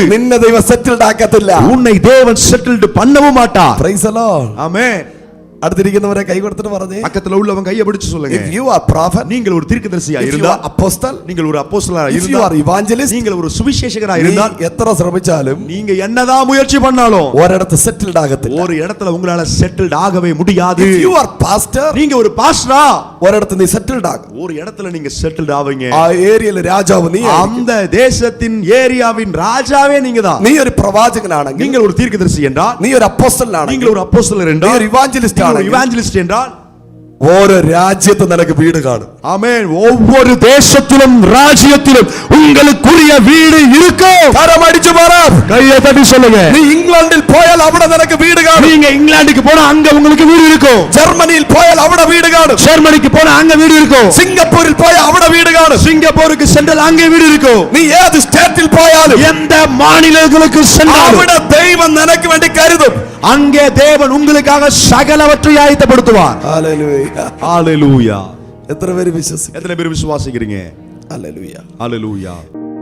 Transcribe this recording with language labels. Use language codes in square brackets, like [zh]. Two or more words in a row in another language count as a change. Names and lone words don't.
[ml] നിന്നെ ദൈവം സെറ്റിൽഡ് ആക്കത്തില്ല. [ta] உன்னை தேவன் செட்டில்ட் பண்ணவும் மாட்டார். [en] Praise the Lord. [ta] ஆமென். [ml] അടുത്തിരിക്കുന്നവരെ കൈ കൊടുത്തിട്ട് പറഞ്ഞേ, [ta] பக்கத்துல உள்ளவங்க கையை பிடிச்சு சொல்லுங்க, [en] if you are prophet, [ta] நீங்கள் ஒரு தீர்க்கதரிசியா [en] if you [ta] இருந்தா, [en] are apostle, [ta] நீங்கள் ஒரு அப்போஸ்தலரா [en] if you [ta] இருந்தா, [en] are evangelist, [ta] நீங்கள் ஒரு சுவிசேஷகரா [ml] നീ [ta] இருந்தா, [ml] എത്ര ശ്രമിച്ചാലും [ta] நீங்க என்னதான் முயற்சி பண்ணாலும் [ml] ഒരിടത്ത് സെറ്റിൽഡ് ആകത്തില്ല. [ta] ஒரு இடத்துல உங்களால செட்டில்ட் ஆகவே முடியாது. [en] if you are pastor, [ta] நீங்க ஒரு பாஸ்டரா, [ml] ഒരിടത്ത് നീ സെറ്റിൽഡ് ആകും. [ta] ஒரு இடத்துல நீங்க செட்டில்ட் ஆவீங்க. [ml] ആ ഏരിയയിലെ രാജാവ് നീ ആയിരിക്കും. [ta] அந்த தேசத்தின் ஏரியாவின் ராஜாவே நீங்க தான். [ml] നീ ഒരു പ്രവാചകനാണെങ്കിൽ, [ta] நீங்கள் ஒரு தீர்க்கதரிசி என்றால், [ml] നീ ഒരു അപ്പോസ്തലനാണെങ്കിൽ, [ta] நீங்கள் ஒரு அப்போஸ்தலர் [ml] നീ [ta] என்றால், [ml] ഒരു ഇവാഞ്ചലിസ്റ്റ് [ta] நீங்கள் ஒரு [ml] ആണെങ്കിൽ, [ta] இவாஞ்சலிஸ்ட் என்றால், [ml] ഓരോ രാജ്യത്ത് നിനക്ക് വീട് കാണും. [ta] ஆமென். ஒவ்வொரு தேசத்திலும் ராஜ்யத்திலும் உங்களுக்குரிய வீடு இருக்கும். [ml] കരമടിച്ചു പറ, [ta] கையை தட்டி சொல்லுங்க, [ml] നീ ഇംഗ്ലണ്ടിൽ പോയാൽ അവിടെ നിനക്ക് വീട് കാണും. [ta] நீங்க இங்கிலாந்துக்கு போனா அங்க உங்களுக்கு வீடு இருக்கும். [ml] ജർമ്മനിയിൽ പോയാൽ അവിടെ വീട് കാണും. [ta] ஜெர்மனிக்கு போனா அங்க வீடு இருக்கும். [ml] സിംഗപ്പൂരിൽ പോയാൽ അവിടെ വീട് കാണും. [ta] சிங்கப்பூருக்கு சென்றால் அங்கே வீடு இருக்கும். [ml] നീ ഏത് സ്റ്റേറ്റിൽ പോയാലും [ta] எந்த மாநிலங்களுக்கு சென்றாலும் [ml] അവിടെ ദൈവം നിനക്ക് വേണ്ടി കരുതും. [ta] அங்கே தேவன் உங்களுக்காக சகலவற்றை ஆயத்தப்படுத்துவார். [ml] ഹല്ലേലൂയ. [ta] ஹalleluya. [ml] എത്ര പേര് വിശ്വസിക്കും? [ta] எத்தனை பேர் விசுவாசிக்கிறீங்க? [ml] ഹല്ലേലൂയ. [ta] ஹalleluya.